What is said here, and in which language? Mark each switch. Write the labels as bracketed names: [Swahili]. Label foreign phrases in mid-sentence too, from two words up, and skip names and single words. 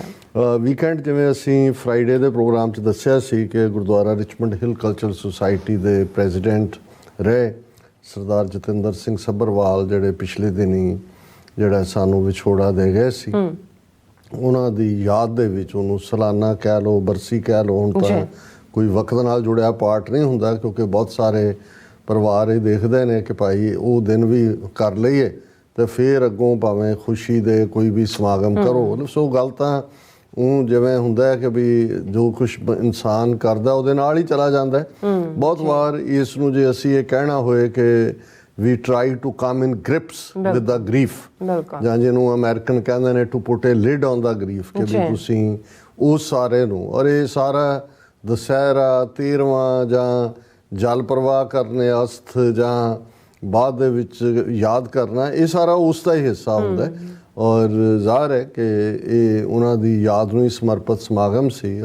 [Punjabi] ਵੀਕਐਂਡ ਜਿਵੇਂ ਅਸੀਂ ਫਰਾਈਡੇ ਦੇ ਪ੍ਰੋਗਰਾਮ 'ਚ ਦੱਸਿਆ ਸੀ ਕਿ ਗੁਰਦੁਆਰਾ ਰਿਚਮੰਡ ਹਿੱਲ ਕਲਚਰਲ ਸੁਸਾਇਟੀ ਦੇ ਪ੍ਰੈਜ਼ੀਡੈਂਟ ਰਹੇ ਸਰਦਾਰ ਜਤਿੰਦਰ ਸਿੰਘ ਸੱਭਰਵਾਲ, ਜਿਹੜੇ ਪਿਛਲੇ ਦਿਨੀ ਜਿਹੜਾ ਸਾਨੂੰ ਵਿਛੋੜਾ ਦੇ ਗਏ ਸੀ, ਉਹਨਾਂ ਦੀ ਯਾਦ ਦੇ ਵਿੱਚ ਉਹਨੂੰ ਸਾਲਾਨਾ ਕਹਿ ਲਓ, ਬਰਸੀ ਕਹਿ ਲਓ, ਹੁਣ ਤਾਂ ਕੋਈ ਵਕਤ ਨਾਲ ਜੁੜਿਆ ਪਾਠ ਨਹੀਂ ਹੁੰਦਾ ਕਿਉਂਕਿ ਬਹੁਤ ਸਾਰੇ ਪਰਿਵਾਰ ਇਹ ਦੇਖਦੇ ਨੇ ਕਿ ਭਾਈ ਉਹ ਦਿਨ ਵੀ ਕਰ ਲਈਏ ਤੇ ਫਿਰ ਅੱਗੋਂ ਭਾਵੇਂ ਖੁਸ਼ੀ ਦੇ ਕੋਈ ਵੀ ਸਮਾਗਮ ਕਰੋ। ਸੋ ਗੱਲ ਤਾਂ ਉਹ ਜਿਵੇਂ ਹੁੰਦਾ ਹੈ ਕਿ ਵੀ ਜੋ ਕੁਛ ਇਨਸਾਨ ਕਰਦਾ ਉਹਦੇ ਨਾਲ ਹੀ ਚਲਾ ਜਾਂਦਾ ਹੈ। ਬਹੁਤ ਵਾਰ ਇਸ ਨੂੰ ਜੇ ਅਸੀਂ ਇਹ ਕਹਿਣਾ ਹੋਏ ਕਿ [English] we try to come in grips with the grief, [Punjabi] ਜਾਂ ਜਿਹਨੂੰ ਅਮਰੀਕਨ ਕਹਿੰਦੇ ਨੇ [English] to put a lid on the grief, [Punjabi] ਕਿ ਵੀ ਤੁਸੀਂ ਉਸ ਸਾਰੇ ਨੂੰ ਔਰ ਇਹ ਸਾਰਾ ਦੁਸਹਿਰਾ 13ਵਾਂ ਜਾਂ ਜਲ ਪ੍ਰਵਾਹ ਕਰਨੇ ਅਸਥ ਜਾਂ ਬਾਅਦ ਦੇ ਵਿੱਚ ਯਾਦ ਕਰਨਾ, ਇਹ ਸਾਰਾ ਉਸ ਦਾ ਹੀ ਹਿੱਸਾ ਹੁੰਦਾ ਹੈ। ਔਰ ਜ਼ਾਹਰ ਹੈ ਕਿ ਇਹ ਉਹਨਾਂ ਦੀ ਯਾਦ ਨੂੰ ਹੀ ਸਮਰਪਿਤ ਸਮਾਗਮ ਸੀ।